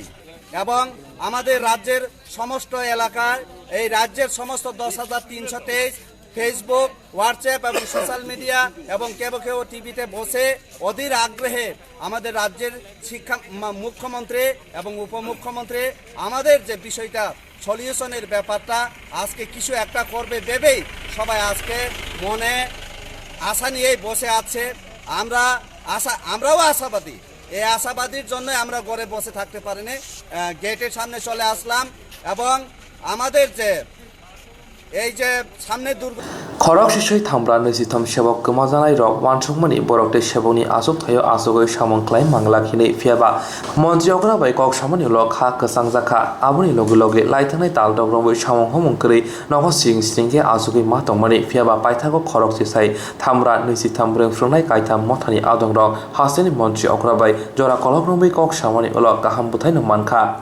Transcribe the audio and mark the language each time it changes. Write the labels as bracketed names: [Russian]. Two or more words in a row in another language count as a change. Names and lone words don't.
[Bangla] এবং আমাদের রাজ্যের সমস্ত এলাকায় এই রাজ্যের সমস্ত 10,323 ফেসবুক, হোয়াটসঅ্যাপ এবং সোশ্যাল মিডিয়া এবং কেউ কেউ টিভিতে বসে অধীর আগ্রহে আমাদের রাজ্যের মুখ্যমন্ত্রী এবং উপমুখ্যমন্ত্রী আমাদের যে বিষয়টা সলিউশনের ব্যাপারটা আজকে কিছু একটা করবে ভেবেই সবাই আজকে মনে আশা নিয়েই বসে আছে। আমরাও আশাবাদী। এই আশাবাদীর জন্য আমরা ঘরে বসে থাকতে পারিনি, গেটের সামনে চলে আসলাম। এবং আমাদের যে এই যে সামনে [Bodo] খরক শিশই থামब्रा 23 सेबक गोमा जानाय रक वानसुकमानि बरकटे सेबकनि आसुक थायो आसुगै सामंख्लाय मांगलाखिनै फियाबा मन्त्रि अग्रा बाय कक सामानि लक हा गोसां जाखा आबुनि लगे लगे लाइथांनाय दाल दग्रंबै सामं हमंकरै नखो सिं सिंके आसुगै मा दंमानि फियाबा पाइथागो खरक शिसाय थामब्रा 23 ब्रेंफ्रंनाय कायथाम मथानि आदं रक हासेनि मन्त्रि अग्रा बाय जरा कलग्रंबै कक सामानि लक गाहाम बुथायनो मानखा